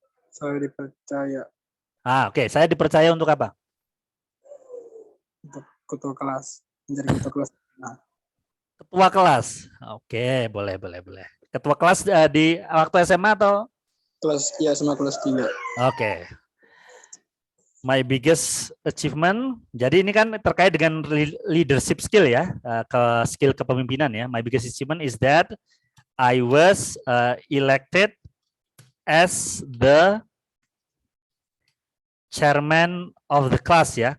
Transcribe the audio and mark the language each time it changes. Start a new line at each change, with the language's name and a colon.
Indonesian: Saya dipercaya Oke. Saya dipercaya untuk apa? untuk ketua kelas, menjadi ketua kelas. Nah, Ketua kelas. Oke, boleh. Ketua kelas di waktu SMA atau? kelas ya sama kelas 3. Oke.
English: My biggest achievement.
Indonesian: Jadi ini kan terkait dengan leadership skill ya, skill kepemimpinan ya.
English: My biggest achievement is that I was elected as the chairman of the class ya.